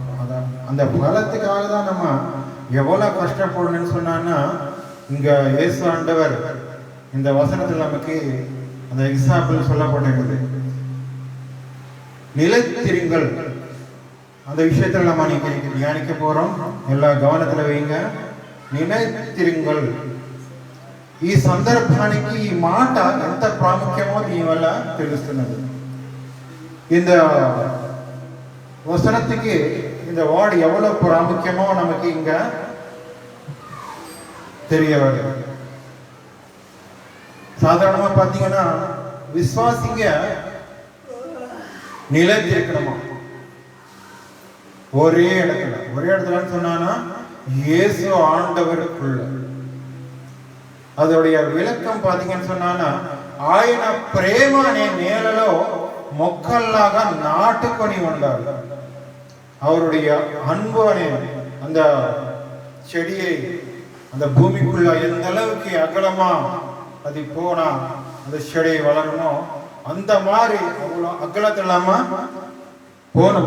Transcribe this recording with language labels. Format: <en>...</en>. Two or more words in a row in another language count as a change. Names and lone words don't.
<ta>அதான் அந்த பலத்துக்காக தான் நம்ம எவ்வளோ கஷ்டப்படணும்னு சொன்னான்னா, இங்கே இயேசு ஆண்டவர் இந்த வசனத்தில் நமக்கு அந்த எக்ஸாம்பிள் சொல்லப்பட்டிருக்குது. நிலைத்திருங்கள், அந்த விஷயத்தில் நம்ம இன்னைக்கு தியானிக்க போகிறோம். எல்லா கவனத்தில் வைங்க. నిలతిరింగల్.</ta> <te>ఈ సందర్భానికి ఈ మాట ఎంత ప్రాముఖ్యమో దీనివల్ల తెలుస్తున్నది.</te> <ta>இந்த வசனத்துக்கு இந்த வார்டு எவ்வளவு பிராமுக்கியமோ நமக்கு இங்க தெரிய வருது. சாதாரணமா பாத்தீங்கன்னா விசுவாசிங்க நிலைத்திருக்கணுமா ஒரே இடத்துலன்னு சொன்னா இயேசு ஆண்டவருக்குள்ள. அதோடைய விளக்கம் பாத்தீங்கன்னு சொன்னா</ta> <te>ఆయన ప్రేమ అనే నేలలో మొక్కల్లాగా నాటుకొని ఉండాలి.</te> <ta>அவருடைய அன்பு அనే அந்த செடியை அந்த பூமிக்குள்ள எந்த அளவுக்கு அகலமா அது போனா அந்த செடி வளருமோ அந்த மாதிரி அவ்வளோ அகலத்தில் இல்லாம போகணும்.</ta>